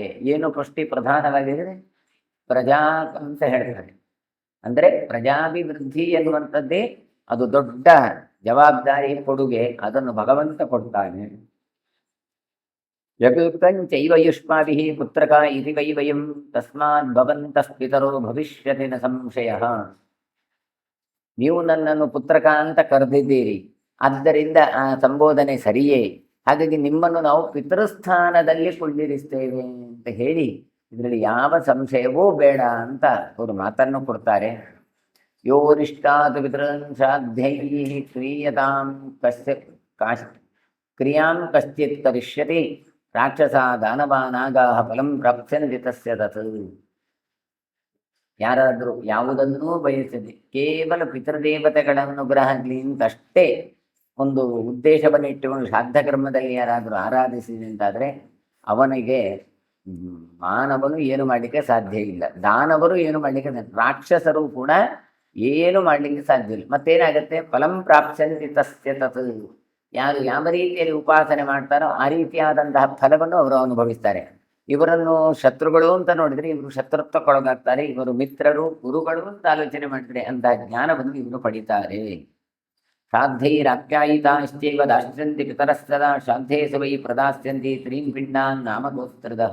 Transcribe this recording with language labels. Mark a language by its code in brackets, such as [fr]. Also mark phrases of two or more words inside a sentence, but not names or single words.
[kn] ಏನು ಪುಷ್ಟಿ ಪ್ರಧಾನವಾಗಿದೆ? ಪ್ರಜಾ ಅಂತ ಹೇಳ್ತಾರೆ. ಅಂದರೆ ಪ್ರಜಾಭಿವೃದ್ಧಿ ಎನ್ನುವಂಥದ್ದೇ ಅದು ದೊಡ್ಡ ಜವಾಬ್ದಾರಿ, ಕೊಡುಗೆ. ಅದನ್ನು ಭಗವಂತ ಕೊಡ್ತಾನೆ. [sa] ಯಕುಕ್ತಂಚೈವ ಯುಷ್ಮಾಭಿಃ ಪುತ್ರಕ ಇತಿ ವೈ ವಯಂ ತಸ್ಮಾತ್ ಭವಂತಃ ಪಿತರೋ ಭವಿಷ್ಯತಿ ನ ಸಂಶಯಃ. [kn] ನೀವು ನನ್ನನ್ನು ಪುತ್ರಕ ಅಂತ ಕರೆದಿದ್ದೀರಿ, ಆದ್ದರಿಂದ ಆ ಸಂಬೋಧನೆ ಸರಿಯೇ. ಹಾಗಾಗಿ ನಿಮ್ಮನ್ನು ನಾವು ಪಿತೃಸ್ಥಾನದಲ್ಲಿ ಕುಳ್ಳಿರಿಸ್ತೇವೆ ಅಂತ ಹೇಳಿ ಇದರಲ್ಲಿ ಯಾವ ಸಂಶಯವೂ ಬೇಡ ಅಂತ ಅವರು ಮಾತನ್ನು ಕೊಡ್ತಾರೆ. [sa] ಯೋರಿಷ್ಟಾತ್ ಪಿತೃಶ್ರಾದ್ದೈ ಕ್ರಿಯತಾಂ ಕಶ್ಯ ಕ್ರಿಯಾಂ ಕಶ್ಚಿತ್ ಕರಿಷ್ಯತಿ ರಾಕ್ಷಸ ದಾನವಾನಾಗಾಹ ಫಲಂ ಪ್ರಾಪ್ಸ್ಯಂತಿ ತಸ್ಯ ತತ್. [kn] ಯಾರಾದರೂ ಯಾವುದನ್ನೂ ಬಯಸದೆ ಕೇವಲ ಪಿತೃದೇವತೆಗಳ ಅನುಗ್ರಹ ಅಂತಷ್ಟೇ ಒಂದು ಉದ್ದೇಶವನ್ನು ಇಟ್ಟುಕೊಂಡು ಶ್ರಾದ್ದ ಕರ್ಮದಲ್ಲಿ ಯಾರಾದರೂ ಆರಾಧಿಸಿದೆ ಅಂತಾದರೆ ಅವನಿಗೆ ಮಾನವನು ಏನು ಮಾಡಲಿಕ್ಕೆ ಸಾಧ್ಯ ಇಲ್ಲ, ದಾನವರು ಏನು ಮಾಡಲಿಕ್ಕೆ, ರಾಕ್ಷಸರು ಕೂಡ ಏನು ಮಾಡಲಿಕ್ಕೆ ಸಾಧ್ಯ ಇಲ್ಲ. ಮತ್ತೇನಾಗುತ್ತೆ, [sa] ಫಲಂ ಪ್ರಾಪ್ಸ್ಯಂತಿ ತಸ್ಯ ತತ್. [kn] ಯಾರು ಯಾವ ರೀತಿಯಲ್ಲಿ ಉಪಾಸನೆ ಮಾಡ್ತಾರೋ ಆ ರೀತಿಯಾದಂತಹ ಫಲವನ್ನು ಅವರು ಅನುಭವಿಸ್ತಾರೆ. ಇವರನ್ನು ಶತ್ರುಗಳು ಅಂತ ನೋಡಿದರೆ ಇವರು ಶತ್ರುತ್ವಕ್ಕೊಳಗಾಗ್ತಾರೆ, ಇವರು ಮಿತ್ರರು ಗುರುಗಳು ಅಂತ ಆಲೋಚನೆ ಮಾಡಿದರೆ ಅಂತಹ ಜ್ಞಾನವನ್ನು ಇವರು ಪಡಿತಾರೆ. [sa] ಶ್ರಾದ್ದೈರಾಪ್ಯಾಯಿತಾಶ್ಚೈವ ದಾಸ್ಯಂತಿ ಪಿತರಸ್ತದಾ ಶ್ರಾದ್ದೇಸು ವೈ ಪ್ರದಾಸ್ಯಂತಿ ತ್ರೀಂ ಪಿಂಡಾನ್ ನಾಮಗೋಸ್ತ್ರದಃ.